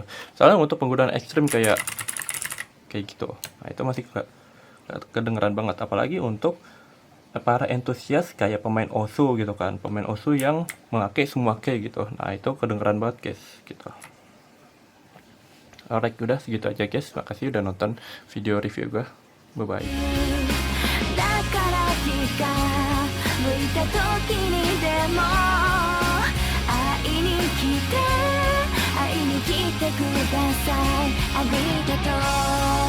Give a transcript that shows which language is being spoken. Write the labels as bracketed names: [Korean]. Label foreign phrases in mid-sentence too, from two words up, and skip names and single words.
[Indonesian] Soalnya untuk penggunaan ekstrim kayak gitu, nah itu masih kedengeran banget, apalagi untuk para entusias kayak pemain Osu gitu kan, pemain Osu yang memakai semua key gitu, nah itu kedengeran banget guys gitu. Alright, udah segitu aja guys. Makasih udah nonton video review gue. [English] Bye bye. [Japanese] だから気が向いた時にでも会いに来てください。ありがとう